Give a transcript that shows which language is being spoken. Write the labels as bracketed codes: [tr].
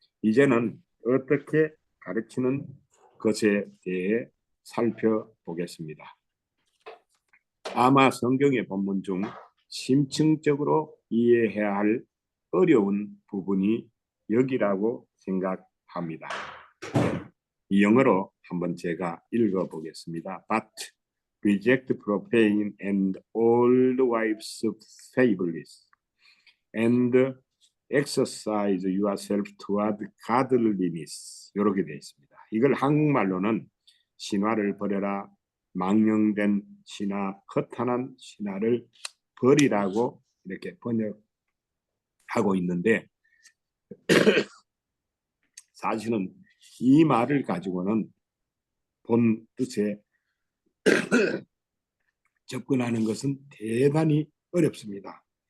[ko] 이제는 어떻게 가르치는 것에 대해 살펴보겠습니다. 아마 성경의 본문 중 심층적으로 이해해야 할 어려운 부분이 여기라고 생각합니다. 이 영어로 한번 제가 읽어보겠습니다. [en] But reject profane and old wives' fables, and exercise yourself toward godliness. [ko] 이렇게 되어 있습니다. 이걸 한국말로는 신화를 버려라, 망령된 신화, 허탄한 신화를 버리라고 이렇게 번역하고 있는데 사실은 이 말을 가지고는 본 뜻에 접근하는 것은 대단히 어렵습니다.